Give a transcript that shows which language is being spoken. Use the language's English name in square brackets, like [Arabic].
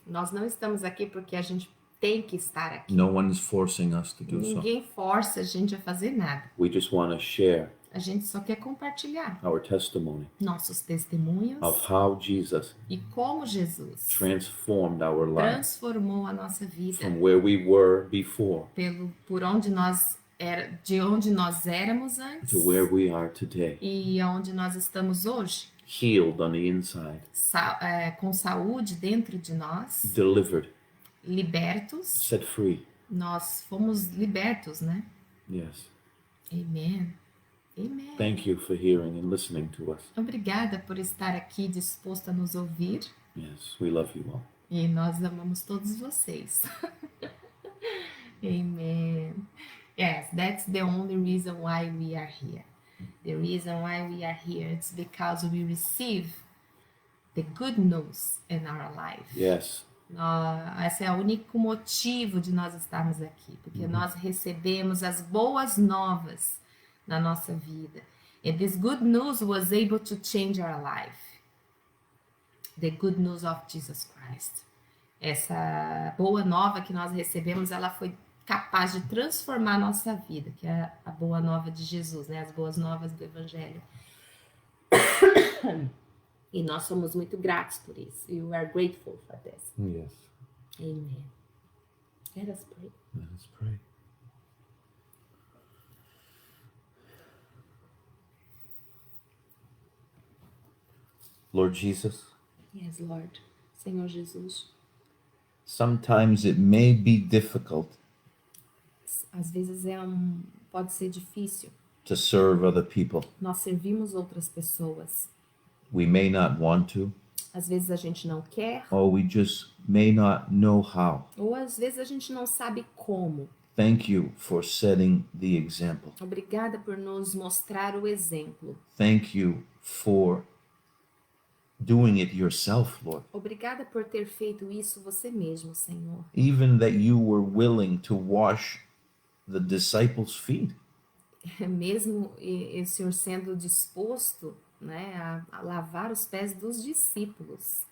[Portuguese] Nós não estamos aqui porque a gente tem que estar aqui. [English] No one's forcing us to do so. [Portuguese] Ninguém força a gente a fazer nada. [English] We just want to share [Portuguese] A gente só quer compartilhar [English] our testimony [Portuguese] nossos testemunhos [English] of how Jesus [Portuguese] e como Jesus [English] transformed our lives [Portuguese] transformou a nossa vida [English] from where we were before [Portuguese] por onde de onde nós éramos antes [English] to where we are today, [Portuguese] e aonde nós estamos hoje, [English] healed on the inside, [Portuguese] com saúde dentro de nós, [English] delivered, [Portuguese] libertos. [English] set free. [Portuguese] Nós fomos libertos, né? [English] Yes. Amen. Amen. Thank you for hearing and listening to us. [Portuguese] Obrigada por estar aqui disposto a nos ouvir. [English] Yes, we love you all. [Portuguese] E nós amamos todos vocês. [English] Amen. Yes, that's the only reason why we are here. The reason why we are here is because we receive the good news in our life. Yes. [Portuguese] Esse é o único motivo de nós estarmos aqui, porque nós recebemos as boas novas na nossa vida. [English] And this good news was able to change our life. The good news of Jesus Christ. [Portuguese] Essa boa nova que nós recebemos, ela foi capaz de transformar a nossa vida, que é a boa nova de Jesus, né? As boas novas do Evangelho. E nós somos muito gratos por isso. [English] We are grateful for this. Yes. Amen. Let us pray. Let us pray. Lord Jesus, Yes, Lord. [Portuguese] Senhor Jesus. [English] sometimes it may be difficult [Portuguese] Às vezes pode ser difícil. [English] to serve other people. [Portuguese] Nós servimos outras pessoas. [English] We may not want to, [Portuguese] Às vezes a gente não quer, [English] or we just may not know how. [Portuguese] ou às vezes a gente não sabe como. [English] Thank you for setting the example. [Portuguese] Obrigada por nos mostrar o exemplo. [English] Thank you for doing it yourself, Lord. [Portuguese] Obrigada por ter feito isso você mesmo, Senhor. [English] Even that you were willing to wash the disciples' feet. [Portuguese] Mesmo o Senhor sendo disposto, né, a lavar os pés dos discípulos